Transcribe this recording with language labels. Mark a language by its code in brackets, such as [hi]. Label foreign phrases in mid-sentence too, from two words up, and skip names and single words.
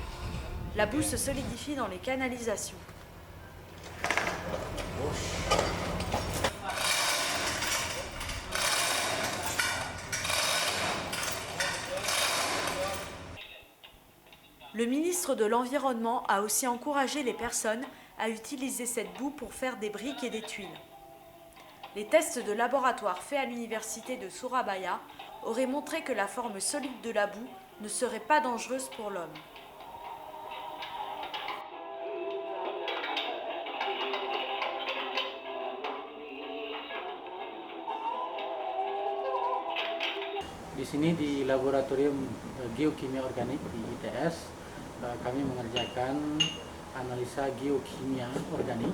[fr] La boue se solidifie dans les canalisations. Le ministre de l'Environnement a aussi encouragé les personnes à utiliser cette boue pour faire des briques et des tuiles. Les tests de laboratoire faits à l'université de Surabaya auraient montré que la forme solide de la boue ne serait pas dangereuse pour l'homme. [id] Di sini di Laboratorium Geokimia Organik di ITS, kami mengerjakan analisa geokimia organik.